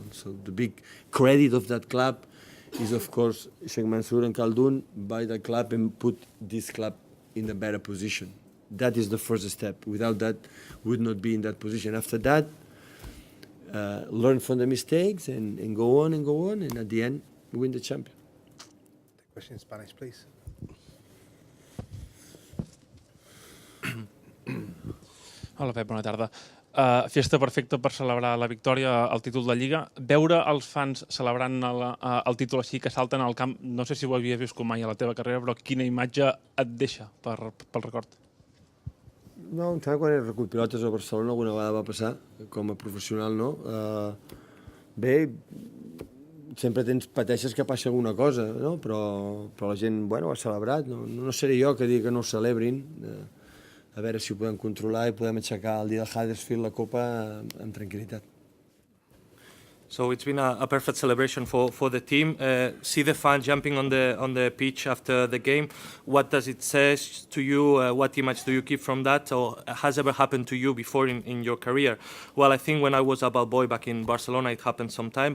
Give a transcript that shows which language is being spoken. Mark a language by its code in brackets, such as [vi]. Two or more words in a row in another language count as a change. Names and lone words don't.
[en] So the big credit of that club is, of course, Sheikh Mansour and Khaldun buy the club and put this club in a better position. That is the first step. Without that, we would not be in that position. After that, learn from the mistakes and go on, and at the end, we win the champion. Question in Spanish, please. [ca] Hola, Pep, bona tarda. Fiesta perfecta per celebrar la victòria al títol de Lliga. Veure els fans celebrant el títol així, que salten al camp, no sé si ho havies viscut mai a la teva carrera, però quina imatge et deixa pel record? No, em sembla quan he recull pilotes a Barcelona alguna vegada va passar, com a professional, no? Bé, sempre pateixes que passi alguna cosa, no? Però la gent, bueno, ho ha celebrat. No seré jo que digui que no ho celebrin. A veure si ho podem controlar i podem aixecar el dia de Huddersfield la Copa amb tranquil·litat. [en] So it's been a perfect celebration for the team. See the fans jumping on the pitch after the game. What does it say to you? What image do you keep from that? Or has ever happened to you before in your career? Well, I think when I was a ball boy back in Barcelona, it happened sometime.